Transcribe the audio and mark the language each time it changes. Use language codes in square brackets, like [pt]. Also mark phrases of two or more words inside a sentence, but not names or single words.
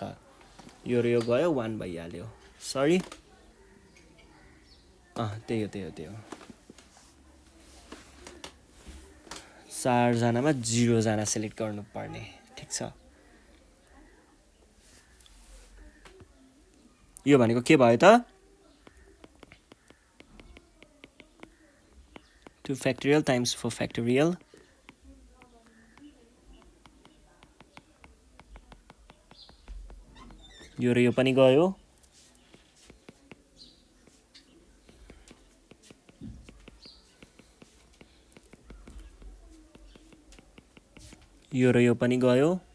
[ne] यो र यो गयो 1 भइहाल्यो, सरी त्यही हो। 4 जनामा 0 जना सेलेक्ट गर्नुपर्ने, ठिक छ। यो भनेको के भयो त [en] 2 factorial times 4 factorial [ne] यो र यो पनि गयो यो र यो पनि गयो